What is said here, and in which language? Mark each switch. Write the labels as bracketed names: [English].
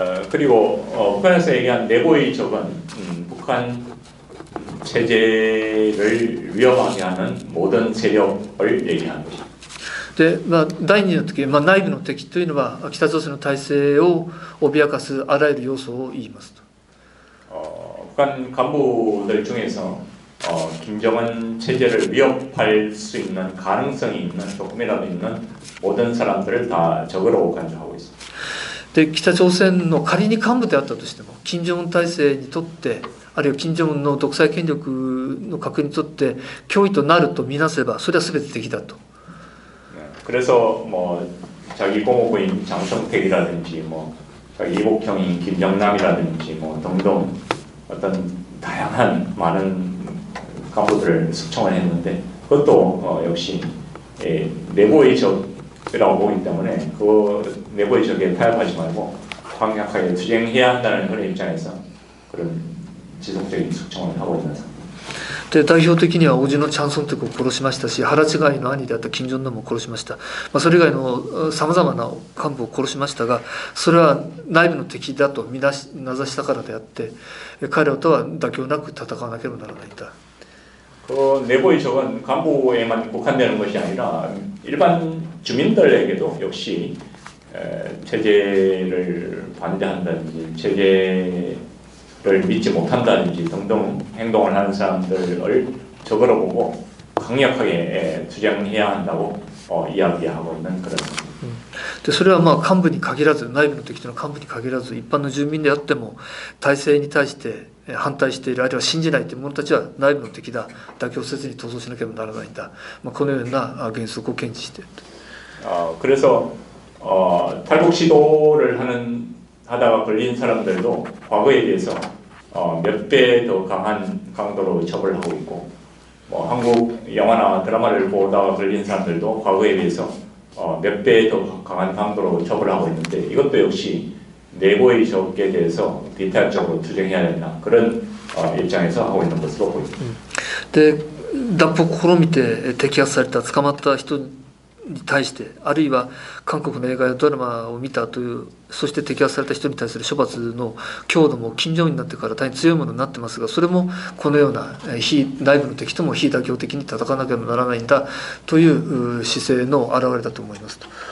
[Korean] 그리고 북한에서 얘기한 내부의 적은 북한 체제를 위협하게 하는 모든 세력을 얘기하는 것입니다. [Japanese] で第2の時、内部の敵というのは北朝鮮の体制を脅かすあらゆる要素を言いますと。 [Korean] 북한 간부들 중에서 김정은 체제를 위협할 수 있는 가능성이 있는 조금이라도 있는 모든 사람들을 다 적으로 간주하고 있습니다. [Japanese] で北朝鮮の仮に幹部であったとしても金正恩体制にとってあるいは金正恩の独裁権力の確認にとって脅威となるとみなせばそれは全て敵だと。 [Korean] 그래서 뭐 자기 고모부인 장성택이라든지 뭐 자기 이복형인 김정남이라든지 뭐 등등 어떤 다양한 많은 간부들을 숙청을 했는데 그것도 역시 내부의 적이라고 보기 때문에 그 내부의 적에 타협하지 말고 강력하게 투쟁해야 한다는 그런 입장에서 그런 지속적인 숙청을 하고 있는 상황입니다. [Japanese] で代表的には叔父のチャン・ソンテクを殺しましたし腹違いの兄であった金正恩も殺しました、それ以外のさまざまな幹部を殺しましたがそれは内部の敵だと名指したからであって彼らとは妥協なく戦わなければならないんだ。 [Korean] 그 내부의 적은 간부에만 국한되는 것이 아니라 일반 주민들에게도 역시 체제를 반대한다든지 체제에 믿지 못한다든지 등등 행동을 하는 사람들을 적으로 보고 강력하게 투쟁해야 한다고 이야기하고 있는 그런. [Japanese] でそれはまあ幹部に限らず、内部の敵との幹部に限らず、一般の住民であっても体制に対して反対している、あるいは信じないという者たちは内部の敵だ、妥協せずに闘争しなければならないんだ、このような原則を堅持していると。 [Korean] 그래서 탈북 시도를 하다가 걸린 사람들도 과거에 비해서 몇 배 더 강한 강도로 처벌하고 있고, 뭐 한국 영화나 드라마를 보다가 걸린 사람들도 과거에 비해서 몇 배 더 강한 강도로 처벌하고 있는데, 이것도 역시 내부의 적에 대해서 디테일적으로 투쟁해야 된다, 그런 입장에서 하고 있는 것으로 보입니다. [Japanese] で脱北を試みて摘発された捕まった人に対して、あるいは韓国の映画やドラマを見たという、そして摘発された人に対する処罰の強度も金正恩になってから大変強いものになってますが、それもこのような内部の敵とも非妥協的に戦わなければならないんだという姿勢の表れだと思いますと。